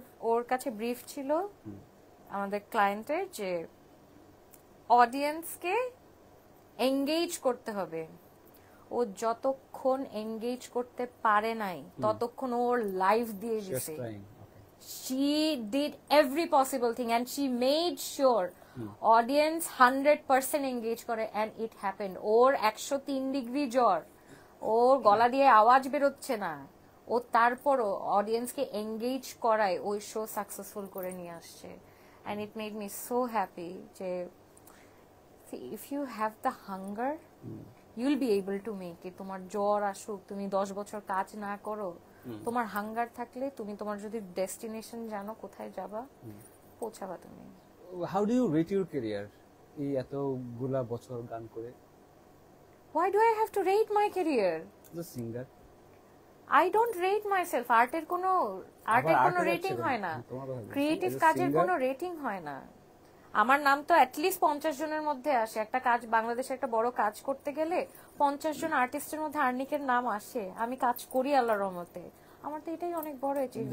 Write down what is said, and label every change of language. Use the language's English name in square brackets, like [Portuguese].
[Bangla] ওর কাছে ব্রিফ ছিল আমাদের ক্লায়েন্টের যে অডিয়েন্সকে এঙ্গেজ করতে হবে। ও যতক্ষণ এঙ্গেজ করতে পারে নাই ততক্ষণ ওর লাইভ দিয়ে দিছে। [English] She did every possible thing and she made sure audience 100% engage করে, and it happened. [Bangla] Or 103 degree জ্বর, ওর গলা দিয়ে আওয়াজ বেরোচ্ছে না, ও তারপরও অডিয়েন্সকে এঙ্গেজ করায় ওই শো সাকসেসফুল করে নিয়ে আসছে। [English] and it made me so happy যে see, if you have the hunger you'll be able to make it. [Bangla] তোমার জ্বর আসুক, তুমি 10 বছর কাজ না করো, তোমার হাঙ্গার থাকলে তুমি তোমার যদি ডেস্টিনেশন জানো কোথায় যাবা, পৌঁছাবা তুমি। [English] how do you rate your career [Bangla] এই এতগুলা বছর গান করে? [English] Why do I have to rate my career? The singer. I don't rate myself. [Bangla] আর্টের কোনো রেটিং হয় না, ক্রিয়েটিভ কাজের কোনো রেটিং হয় না। আমার নাম তো অ্যাটলিস্ট 50 জনের মধ্যে আসে। একটা কাজ, বাংলাদেশে একটা বড় কাজ করতে গেলে 50 জন আর্টিস্টের মধ্যে আর্নিকের নাম আসে। আমি কাজ করি আল্লাহর রহমতে, আমার তো এটাই অনেক বড় অ্যাচিভমেন্ট।